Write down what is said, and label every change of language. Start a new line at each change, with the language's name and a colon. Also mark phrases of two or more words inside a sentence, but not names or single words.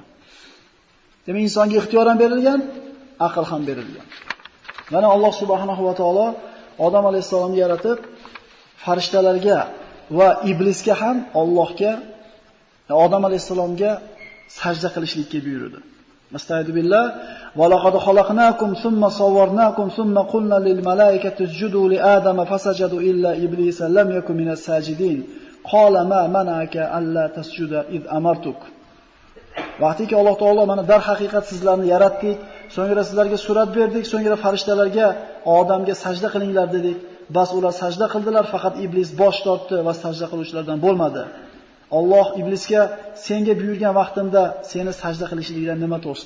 Uzbek: Demak, insonga ixtiyor ham berilgan, aql ham berilgan. Mana Alloh subhanahu va taolo Odam alayhisalomni yaratib, farishtalarga va iblisga ham Allohga, Odam alayhisalomga sajda qilishlikka buyurdi.
Arabic: أستعيذ بالله ولقد خلقناكم ثم صورناكم ثم قلنا للملائكة اسجدوا لآدم فسجدوا إلا إبليس لم يكن من الساجدين. قال ما منعك ألا تسجد إذ أمرتك.
Uzbek: Vaqtiki Alloh taolo mana dar haqiqat sizlarni yaratdik, so'ngra sizlarga surat berdik, so'ngra farishtalarga, odamga sajda qilinglar dedik. Bas ular sajda qildilar, faqat iblis bosh tortdi va sajda qiluvchilardan bo'lmadi. Alloh iblisga senga buyurgan vaqtimda seni sajda qilishligidan nima to'sdi?